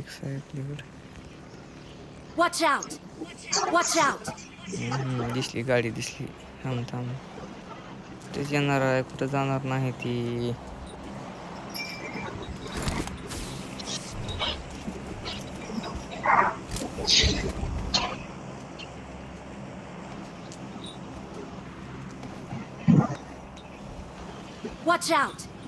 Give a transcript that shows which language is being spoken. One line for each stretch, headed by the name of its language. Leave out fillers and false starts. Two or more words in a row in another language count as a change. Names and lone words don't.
Marathi: इकडे.
English: Watch out! Watch out!
Marathi: दिसली गाडी दिसली. थांब थांब. तेच येणार आहे, कुठं जाणार नाही ती.
English: Watch out!